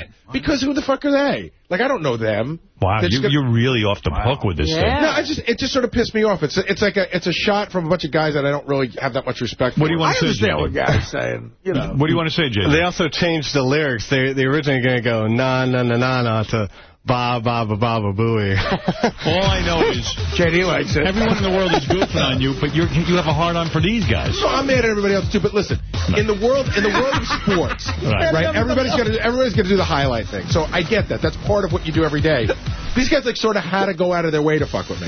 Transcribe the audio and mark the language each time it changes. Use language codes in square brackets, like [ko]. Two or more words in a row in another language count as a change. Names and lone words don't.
[en] Because who the fuck are they? Like, I don't know them. Wow, you're really off the hook with this thing. No, it just sort of pissed me off. It's a shot from a bunch of guys that I don't really have that much respect for. What do you want to say, JD? I understand what Gary's saying. You know. What do you want to say, JD? They also changed the lyrics. They originally going to go na na na na na to ba ba ba ba ba booey. All I know is JD likes it. Everyone in the world is goofing on you, but you have a hard on for these guys. No, I'm mad at everybody else too. But listen, in the world of sports, right? Everybody's gonna do the highlight thing. So I get that. That's part of what you do every day. These guys like sort of had to go out of their way to fuck with me.